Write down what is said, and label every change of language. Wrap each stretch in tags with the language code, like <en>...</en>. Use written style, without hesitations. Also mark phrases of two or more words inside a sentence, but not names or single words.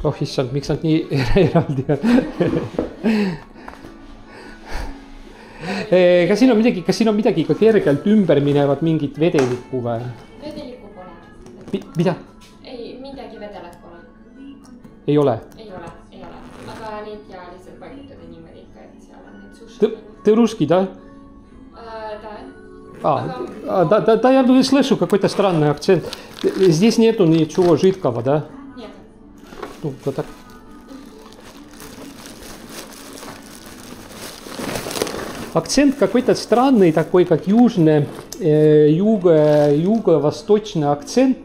<et>Oh issand, miks nad nii eraldi on? Kas siin on midagi ka kergelt ümber minevad mingit vedelikku või? Vedelikku pole. Mida? Ei, midagi vedelat pole. Ei ole? Ei ole. Aga neid ja lihtsalt paigutada niimoodi ikka, et seal on need sushi.</et> <ru>Ты русский, да? Да, я слышу какой-то странный акцент. Здесь нету ничего жидкого, да? Нет. Ну, вот так. Акцент какой-то странный, такой как юго-восточный акцент.</ru>